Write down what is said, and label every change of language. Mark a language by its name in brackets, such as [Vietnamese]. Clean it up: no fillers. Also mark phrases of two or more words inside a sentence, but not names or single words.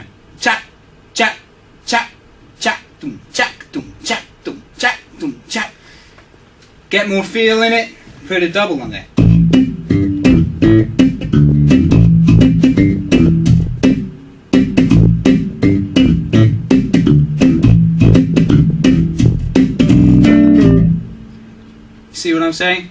[English] Chak, chak, chak, chak, dum, chak, dum, chak, dum, chak, dum, chak. Get more feel in it, put a double on there. See what I'm saying?